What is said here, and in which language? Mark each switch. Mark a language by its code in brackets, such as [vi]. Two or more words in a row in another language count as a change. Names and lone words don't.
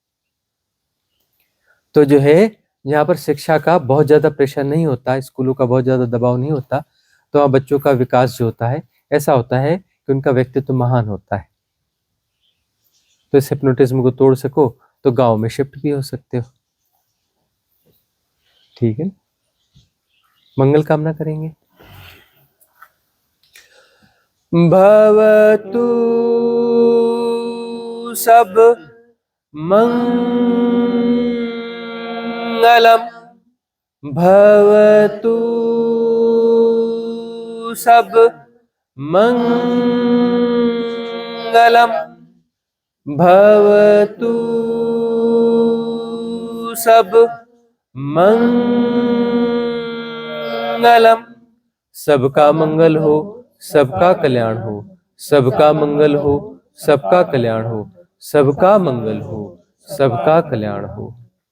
[hi] तो जो है यहाँ पर शिक्षा का बहुत ज्यादा प्रेशर नहीं होता, स्कूलों का बहुत ज्यादा दबाव नहीं होता, तो वहाँ बच्चों का विकास जो होता है ऐसा होता है कि उनका व्यक्तित्व महान होता है। तो इस हिप्नोटिज्म को तोड़ सको तो गांव में शिफ्ट भी हो सकते हो। ठीक है, मंगल कामना करेंगे। [pi] भवतु सब मंगलम, भवतु सब मंगलम, भवतु सब मंगलम। [hi] सबका मंगल हो, सबका कल्याण हो, सबका मंगल हो, सबका कल्याण हो, सबका मंगल हो, सबका कल्याण हो।